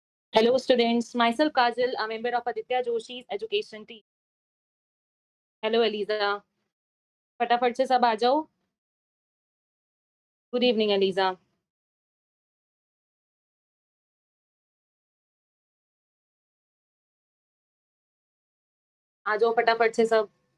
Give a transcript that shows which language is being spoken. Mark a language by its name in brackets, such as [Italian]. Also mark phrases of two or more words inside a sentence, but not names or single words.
[English] Hello students, myself Kajal, a member of Aditya Joshi's education team. Hello Eliza, [Hindi] फटाफट से सब आ जाओ. [English] Good evening Eliza. [Hindi] आ जाओ फटाफट से सब.